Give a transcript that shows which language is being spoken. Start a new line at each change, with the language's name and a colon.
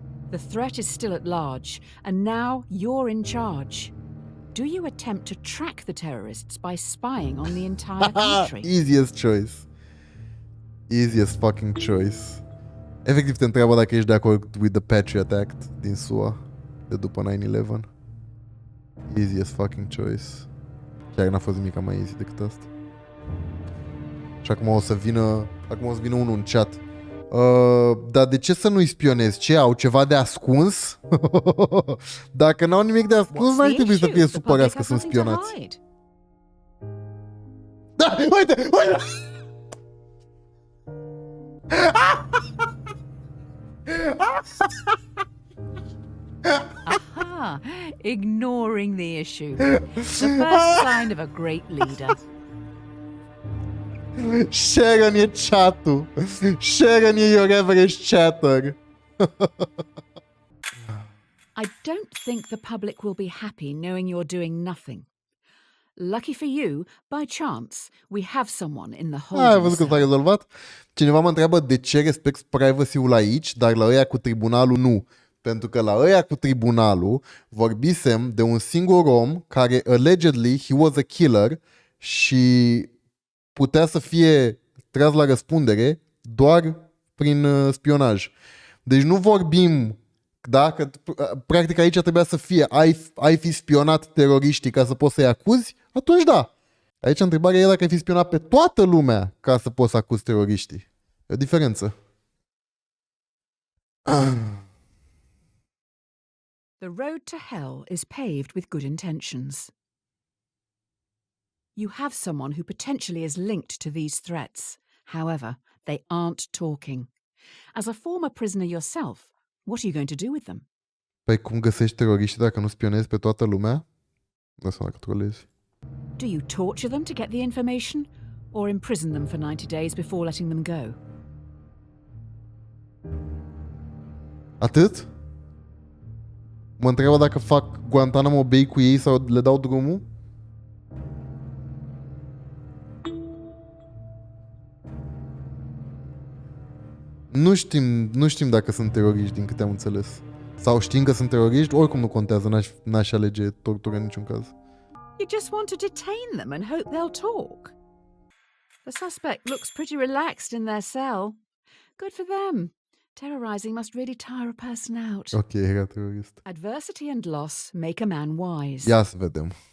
English: The threat is still at large, and now you're in charge. Do you attempt to track the terrorists by spying on the entire country? Easiest choice. Easiest fucking choice.
Romanian: Efectiv te întreabă dacă ești de acord
English: with the
Romanian: Patriot Act din SUA de după 9/11.
English: Easiest fucking choice.
Romanian: Chiar n-a fost nimic mai easy decât asta. Și acum o să vină unul în chat. Dar de ce să nu-i spionezi? Ce, au ceva de ascuns? Dacă n-au nimic de ascuns, n-ar trebui să fie supărați că sunt spionați. Da, uite!
English: Aha! Ignoring the issue. The first sign of a great leader.
Romanian: Sharon e chat-ul.
English: Sharon e your average chatter. I don't think the public will be happy knowing you're doing nothing. Lucky for you, by chance, we have someone in the
Romanian: Ai
English: holding
Romanian: văzut că s-a
English: cell.
Romanian: rezolvat? Cineva mă întreabă de ce respect privacy-ul aici, dar la ăia cu tribunalul nu. Pentru că la ăia cu tribunalul vorbisem de un singur om care
English: allegedly he was a killer
Romanian: și putea să fie tras la răspundere doar prin spionaj. Deci nu vorbim, da? Că, practic aici trebuia să fie ai fi spionat teroriștii ca să poți să-i acuzi? Atunci da. Aici întrebarea e dacă ai fi spionat pe toată lumea ca să poți să acuzi teroriștii. E o diferență.
English: The road to hell is paved with good intentions. You have someone who potentially is linked to these threats. However, they aren't talking. As a former prisoner yourself, what are you going to do with them?
Romanian: Păi cum găsești teroriștii dacă nu spionezi pe toată lumea? Nu să dacă trolezi.
English: Do you torture them to get the information, or imprison them for 90 days before letting them go?
Romanian: Atât? Mă întreabă dacă fac Guantanamo Bay cu ei sau le dau drumul? Nu știm dacă sunt teroriști, din câte am înțeles. Sau știm că sunt teroriști, oricum nu contează, n-aș alege tortură în niciun caz.
English: You just want to detain them and hope they'll talk. The suspect looks pretty relaxed in their cell. Good for them. Terrorizing must really tire a person out.
Romanian: Ok, era terorist.
English: Adversity and loss make a man wise.
Romanian: Ia să vedem.